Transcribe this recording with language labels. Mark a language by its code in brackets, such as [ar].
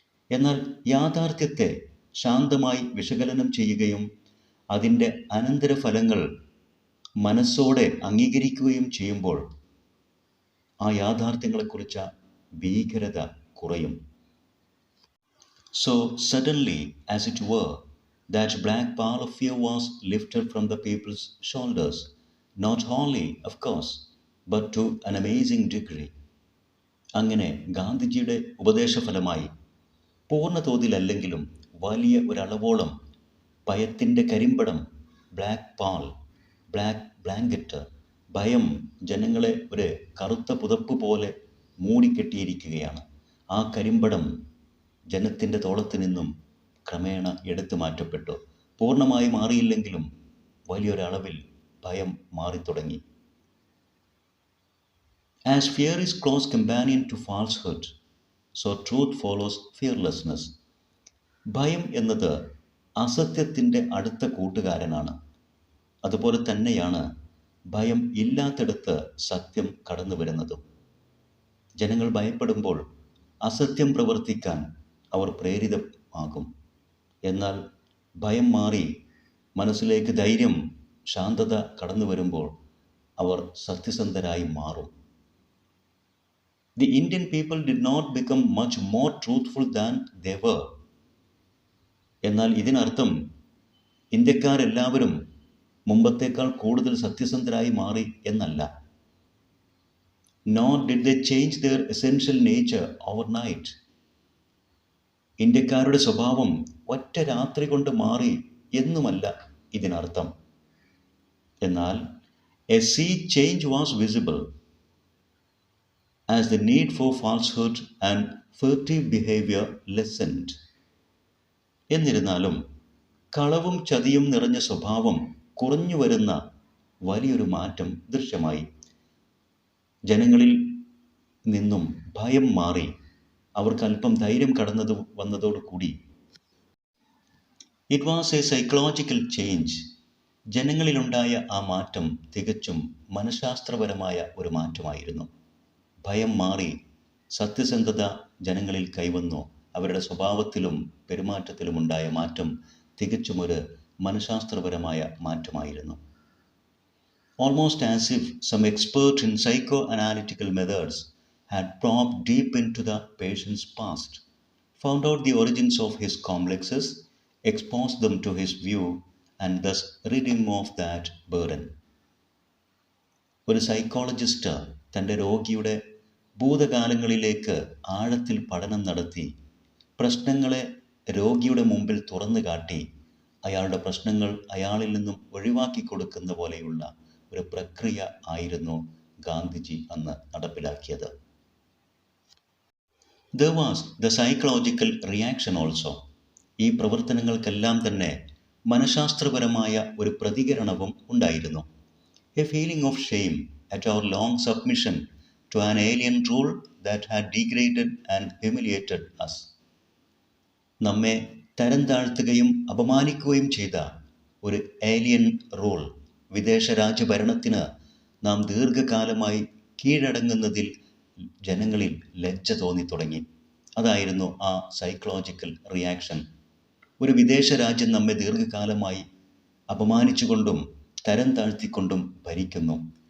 [ml] എന്നാൽ യാഥാർത്ഥ്യത്തെ ശാന്തമായി വിശകലനം ചെയ്യുകയും അതിൻ്റെ അനന്തരഫലങ്ങൾ മനസ്സോടെ അംഗീകരിക്കുകയും ചെയ്യുമ്പോൾ ആ യാഥാർത്ഥ്യങ്ങളെക്കുറിച്ച ഭീകരത കുറയും. [en] So suddenly, as it were, that black pall of fear was lifted from the people's shoulders, not wholly, of course, but to an amazing degree. [ml] അങ്ങനെ ഗാന്ധിജിയുടെ ഉപദേശഫലമായി പൂർണ്ണ തോതിലല്ലെങ്കിലും വലിയ ഒരളവോളം ഭയത്തിൻ്റെ കരിമ്പടം, ബ്ലാക്ക് പാൾ, ബ്ലാക്ക് ബ്ലാങ്കറ്റ്, ഭയം ജനങ്ങളെ ഒരു കറുത്ത പുതപ്പ് പോലെ മൂടിക്കെട്ടിയിരിക്കുകയാണ്. ആ കരിമ്പടം ജനത്തിൻ്റെ തോളത്ത് നിന്നും ക്രമേണ എടുത്തു മാറ്റപ്പെട്ടു. പൂർണ്ണമായി മാറിയില്ലെങ്കിലും വലിയൊരളവിൽ ഭയം മാറിത്തുടങ്ങി. [en] As fear is close companion to falsehood, so truth follows fearlessness. [ml] ഭയം എന്നത് അസത്യത്തിൻ്റെ അടുത്ത കൂട്ടുകാരനാണ്. അതുപോലെ തന്നെയാണ് ഭയം ഇല്ലാത്തിടത്ത് സത്യം കടന്നു വരുന്നതും. ജനങ്ങൾ ഭയപ്പെടുമ്പോൾ അസത്യം പ്രവർത്തിക്കാൻ അവർ പ്രേരിതമാകും. എന്നാൽ ഭയം മാറി മനസ്സിലേക്ക് ധൈര്യം, ശാന്തത കടന്നു വരുമ്പോൾ അവർ സത്യസന്ധരായി മാറും. [en] The Indian people did not become much more truthful than they were. [ml] എന്നാൽ ഇതിനർത്ഥം ഇന്ത്യക്കാരെല്ലാവരും മുമ്പത്തേക്കാൾ കൂടുതൽ സത്യസന്ധരായി മാറി എന്നല്ല. [en] Nor did they change their essential nature overnight. [ml] ഇന്ത്യക്കാരുടെ സ്വഭാവം ഒറ്റ രാത്രി കൊണ്ട് മാറി എന്നുമല്ല ഇതിനർത്ഥം. എന്നാൽ [en] a sea change was visible as the need for falsehood and furtive behavior lessened. [ml] എന്നിരുന്നാലും കളവും ചതിയും നിറഞ്ഞ സ്വഭാവം കുറഞ്ഞു വരുന്ന വലിയൊരു മാറ്റം ദൃശ്യമായി. ജനങ്ങളിൽ നിന്നും ഭയം മാറി അവർക്ക് അല്പം ധൈര്യം കടന്നു വന്നതോടുകൂടി [en] It was a psychological change. [ml] ജനങ്ങളിലുണ്ടായ ആ മാറ്റം തികച്ചും മനഃശാസ്ത്രപരമായ ഒരു മാറ്റമായിരുന്നു. ഭയം മാറി സത്യസന്ധത ജനങ്ങളിൽ കൈവന്നു. അവരുടെ സ്വഭാവത്തിലും പെരുമാറ്റത്തിലുമുണ്ടായ മാറ്റം തികച്ചും ഒരു മനഃശാസ്ത്രപരമായ മാറ്റമായിരുന്നു. [en] Almost as if some expert in psychoanalytical methods had probed deep into the patient's past, found out the origins of his complexes, exposed them to his view, and thus rid him of that burden. [ml] ഒരു psychologist തൻ്റെ രോഗിയുടെ ഭൂതകാലങ്ങളിലേക്ക് ആഴത്തിൽ പഠനം നടത്തി പ്രശ്നങ്ങളെ രോഗിയുടെ മുമ്പിൽ തുറന്നു കാട്ടി അയാളുടെ പ്രശ്നങ്ങൾ അയാളിൽ നിന്നും ഒഴിവാക്കി കൊടുക്കുന്ന പോലെയുള്ള ഒരു പ്രക്രിയ ആയിരുന്നു ഗാന്ധിജി അന്ന് നടപ്പിലാക്കിയത്. [en] There was the psychological reaction also. [ml] ഈ പ്രവർത്തനങ്ങൾക്കെല്ലാം തന്നെ മനഃശാസ്ത്രപരമായ ഒരു പ്രതികരണവും ഉണ്ടായിരുന്നു. [en] A feeling of shame at our long submission to an alien rule that had degraded and humiliated us. [ml] നമ്മെ തരം താഴ്ത്തുകയും അപമാനിക്കുകയും ചെയ്ത ഒരു ഏലിയൻ റൂൾ, വിദേശ രാജ്യഭരണത്തിന് നാം ദീർഘകാലമായി കീഴടങ്ങുന്നതിൽ ജനങ്ങളിൽ ലജ്ജ തോന്നി തുടങ്ങി. അതായിരുന്നു ആ സൈക്കോളജിക്കൽ റിയാക്ഷൻ. ഒരു വിദേശ രാജ്യം നമ്മെ ദീർഘകാലമായി അപമാനിച്ചുകൊണ്ടും തരം താഴ്ത്തിക്കൊണ്ടും ഭരിക്കുന്നു.